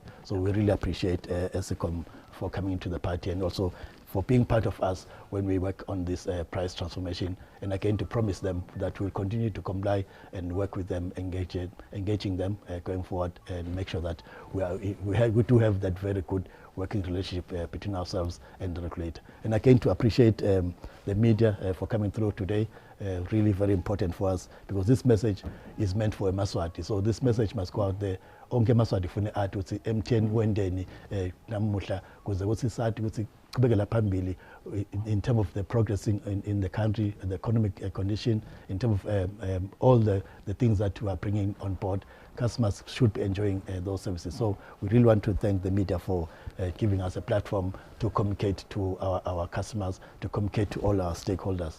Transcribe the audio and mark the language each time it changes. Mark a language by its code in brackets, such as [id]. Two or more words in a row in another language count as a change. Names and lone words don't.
[en] So we really appreciate ESCOM for coming into the party, and also for being part of us when we work on this price transformation, and again to promise them that we'll continue to comply and work with them, engaging them going forward, and make sure that we do have that very good working relationship between ourselves and the regulator. And again to appreciate the media for coming through today. Really very important for us, because this message is meant for eMaswati. So this message must go out there. [ss] Onke eMaswati fune athi uthi MTN wendeni namuhla kuze kuthi sathi ukuthi qhubekela phambili [en] in terms of the progressing in the country, the economic condition, in terms of all the things that we are bringing on board. Customers should be enjoying those services. So we really want to thank the media for giving us a platform to communicate to our customers, to communicate to all our stakeholders.